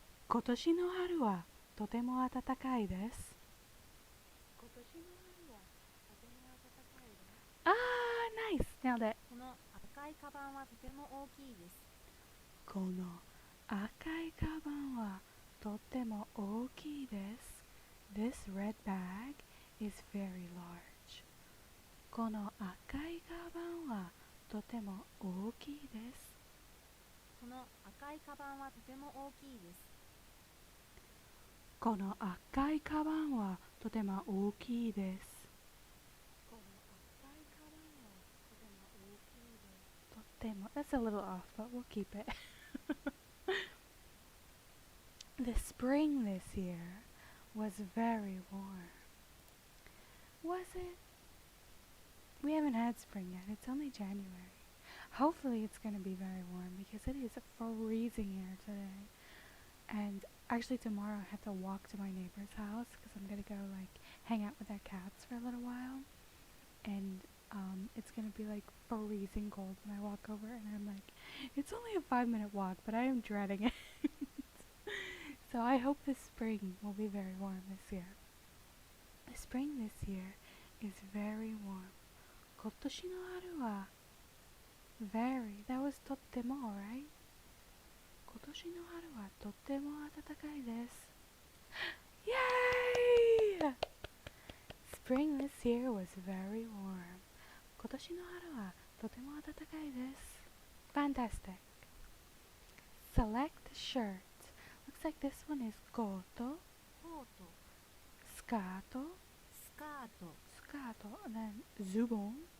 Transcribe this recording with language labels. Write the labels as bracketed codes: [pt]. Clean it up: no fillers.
[ja] 今年の春はとても暖かいです。今年の春はとても暖かいです。 [en] Ah, nice! Nailed it. [ja] この赤いカバンはとても大きいです。この赤いカバンはとても大きいです。 [en] This red bag is very large. [ja] この赤いカバンはとても大きいです。この赤いカバンはとても大きいです。この赤いカバンはとても大きいです。この赤いカバンはとても大きいです。 [en] とても That's a little off, but we'll keep it. The spring this year was very warm. Was it? We haven't had spring yet. It's only January. Hopefully it's going to be very warm because it is freezing here today. And actually tomorrow I have to walk to my neighbor's house because I'm going to go like hang out with their cats for a little while. And it's going to be like freezing cold when I walk over, and I'm like, it's only a 5-minute walk, but I am dreading it. So I hope this spring will be very warm this year. The spring this year is very warm. [ja] 今年の春は very. [en] That was とっても right? [ja] 今年の春はとっても暖かいです。 [en] Yay! Spring this year was very warm. [ja] 今年の春はとても暖かいです。 [en] Fantastic. Select shirt. Looks like this one is コート、 [ja] コート、スカート、スカート、スカート、 [en] and then [ja] ズボン、